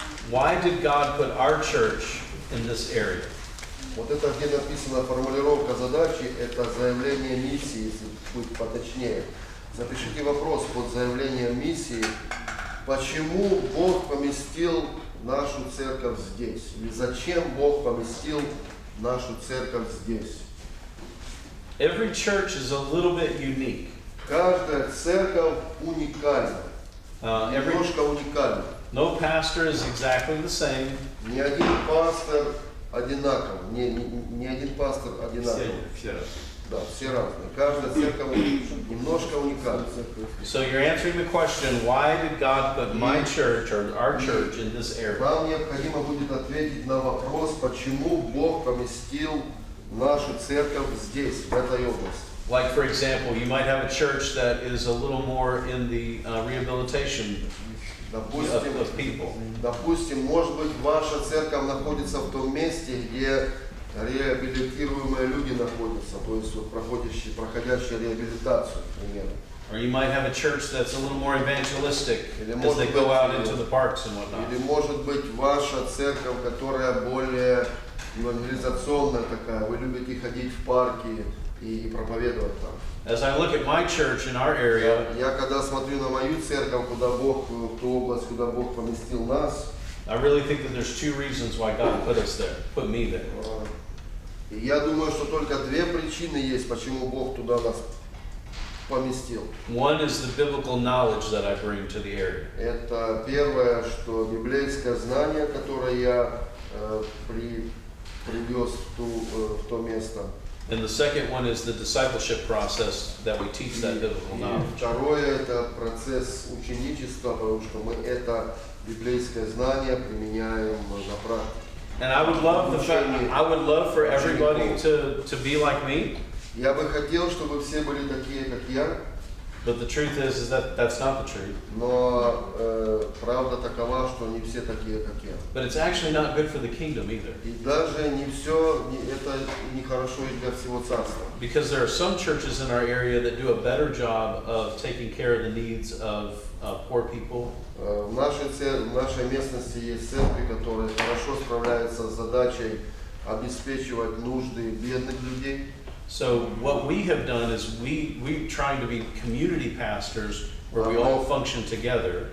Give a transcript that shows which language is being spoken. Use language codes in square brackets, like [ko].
[en] Why did God put our church in this area? [ru] Вот это, где написана формулировка задачи, это заявление миссии, если быть поточнее. Запишите вопрос под заявлением миссии, почему Бог поместил нашу церковь здесь? Или зачем Бог поместил нашу церковь здесь? [en] Every church is a little bit unique. [ru] Каждая церковь уникальна, [en] Every [ru] немножко уникальна. No pastor is exactly the same. Ни один пастор одинаков, ни один пастор одинаков. Все разные. Да, все разные. Каждая церковь немножко уникальна. [en] So you're answering the question, why did God put my church or our church in this area? [ru] Вам необходимо будет ответить на вопрос, почему Бог поместил нашу церковь здесь, в этой области. [en] Like, for example, you might have a church that is a little more in the rehabilitation of people. [ru] Допустим, может быть, ваша церковь находится в том месте, где реабилитируемые люди находятся, то есть вот проходящие реабилитацию, к примеру. [en] Or you might have a church that's a little more evangelistic as they go out into the parks and whatnot. [ru] Или может быть ваша церковь, которая более евангелизационная такая, вы любите ходить в парки и проповедовать там. [en] As I look at my church in our area, [ru] Я когда смотрю на мою церковь, куда Бог, в ту область, куда Бог поместил нас, [en] I really think that there's two reasons why God put us there, put me there. [ru] и я думаю, что только две причины есть, почему Бог туда нас поместил. [en] One is the biblical knowledge that I bring to the area. [ru] Это первое, что библейское знание, которое я привез в то место. [en] And the second one is the discipleship process that we teach that biblical knowledge. [ru] Второе – это процесс ученичества, потому что мы это библейское знание применяем на практике. [en] And I would love for everybody to be like me. [ru] Я бы хотел, чтобы все были такие, как я. [en] But the truth is that that's not the truth. [ru] Но правда такова, что не все такие, как я. [en] But it's actually not good for the kingdom either. [ru] И даже не все, это не хорошо и для всего царства. [en] Because there are some churches in our area that do a better job of taking care of the needs of poor people. [ru] В нашей местности есть церкви, которые хорошо справляются с задачей обеспечивать нужды бедных людей. [en] So what we have done is we're trying to be community pastors where we all function together.